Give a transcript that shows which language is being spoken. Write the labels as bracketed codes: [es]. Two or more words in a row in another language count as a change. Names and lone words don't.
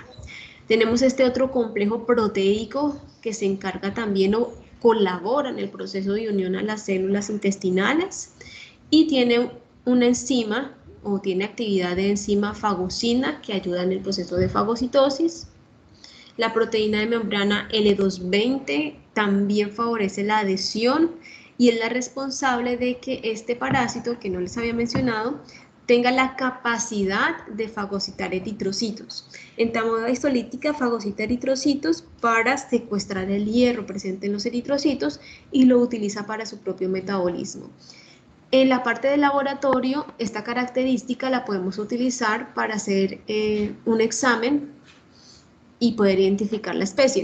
[es] Tenemos este otro complejo proteico que se encarga también o colabora en el proceso de unión a las células intestinales y tiene una enzima o tiene actividad de enzima fagocina que ayuda en el proceso de fagocitosis. La proteína de membrana L220 también favorece la adhesión y es la responsable de que este parásito, que no les había mencionado, tenga la capacidad de fagocitar eritrocitos. Entamoeba histolítica fagocita eritrocitos para secuestrar el hierro presente en los eritrocitos y lo utiliza para su propio metabolismo. En la parte del laboratorio, esta característica la podemos utilizar para hacer un examen y poder identificar la especie.